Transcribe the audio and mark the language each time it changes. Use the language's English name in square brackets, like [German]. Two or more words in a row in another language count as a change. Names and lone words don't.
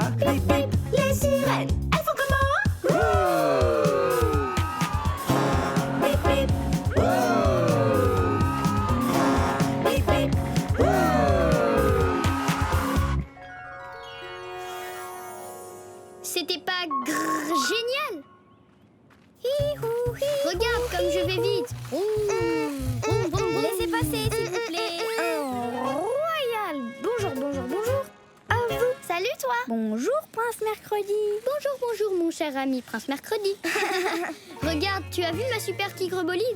[French] Bip bip, les sirènes, elles font comment? Bip bip. Bip bip. C'était pas génial? Hi-hou, hi-hou. Regarde comme je vais vite. Vroom, vroom, vroom. Laissez passer, s'il vous plaît. Royal. Bonjour, bonjour, bonjour. À vous. Salut toi. Bonjour, Prince Mercredi. Bonjour, bonjour mon cher ami Prince Mercredi. Regarde, tu as vu ma super tigre bolide?